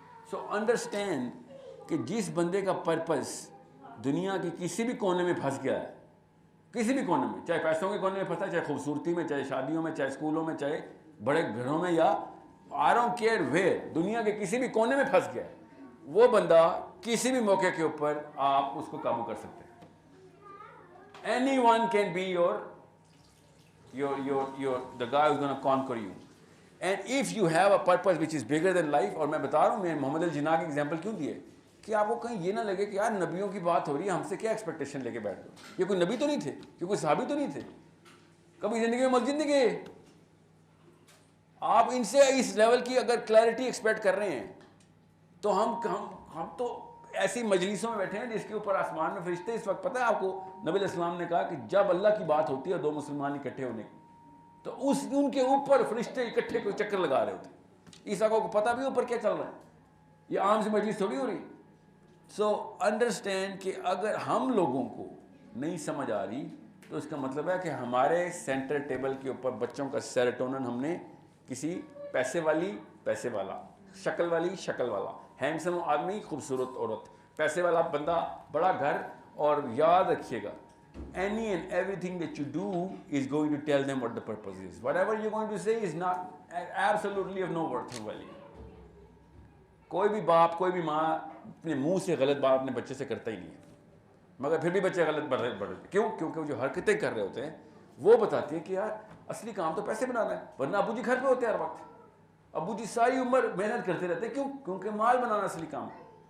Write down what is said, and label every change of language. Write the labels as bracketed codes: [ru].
[ur] So understand کہ جس بندے کا پرپز دنیا کے کسی بھی کونے میں پھنس گیا ہے, کسی بھی کونے میں, چاہے پیسوں کے کونے میں پھنسا ہے, چاہے خوبصورتی میں, چاہے شادیوں میں, چاہے اسکولوں میں, چاہے بڑے گھروں میں, یا [en] I don't care where, [ur] دنیا کے کسی بھی کونے میں پھنس گیا ہے, وہ بندہ کسی بھی موقع کے اوپر آپ اس کو قابو کر سکتے ہیں. [en] Anyone can be the guy who's going to conquer you. And if you have a purpose which is bigger than life, [ur] اور میں بتا رہا ہوں میں محمد الجناح کی ایگزامپل کیوں دیے کہ آپ کو کہیں یہ نہ لگے کہ یار نبیوں کی بات ہو رہی ہے, ہم سے کیا ایکسپیکٹیشن لے کے بیٹھ گئے. یہ کوئی نبی تو نہیں تھے, یہ کوئی صحابی تو نہیں تھے, کبھی زندگی میں مسجد نہیں گئے. آپ ان سے اس لیول کی اگر کلیئرٹی ایکسپیکٹ کر رہے ہیں تو ہم تو ایسی مجلسوں میں بیٹھے ہیں جس کے اوپر آسمان میں فرشتے. اس وقت پتہ ہے آپ کو نبی علیہ السلام نے کہا کہ جب اللہ کی بات ہوتی ہے 2 مسلمان اکٹھے ہونے کی, تو ان کے اوپر فرشتے اکٹھے کوئی چکر لگا رہے ہوتے ہیں. عیسیٰ کو پتہ بھی اوپر کیا چل رہا ہے, یہ عام سی مجلس تھوڑی ہو رہی. سو انڈرسٹینڈ کہ اگر ہم لوگوں کو نہیں سمجھ آ رہی تو اس کا مطلب ہے کہ ہمارے سینٹر ٹیبل کے اوپر بچوں کا سیروٹونن ہم نے کسی پیسے والا, شکل والا, ہینڈسم آدمی, خوبصورت عورت, پیسے والا بندہ, بڑا گھر. اور یاد رکھیے گا [en] any and everything that you do is going to tell them what the purpose is. Whatever you're going to say is not absolutely of no worth or value. [ur] کوئی بھی باپ, کوئی بھی ماں اپنے منہ سے غلط بات اپنے بچے سے کرتا ہی نہیں ہے, مگر پھر بھی بچے غلط بڑھ کیوں؟ کیونکہ وہ جو حرکتیں کر رہے ہوتے ہیں وہ بتاتی ہیں کہ یار اصلی کام تو پیسے بنانا ہے, ورنہ ابو جی گھر پہ ہوتے ہیں ہر وقت, ابو جی ساری عمر محنت کرتے رہتے ہیں. کیوں؟ کیونکہ مال بنانا اصلی کام ہے.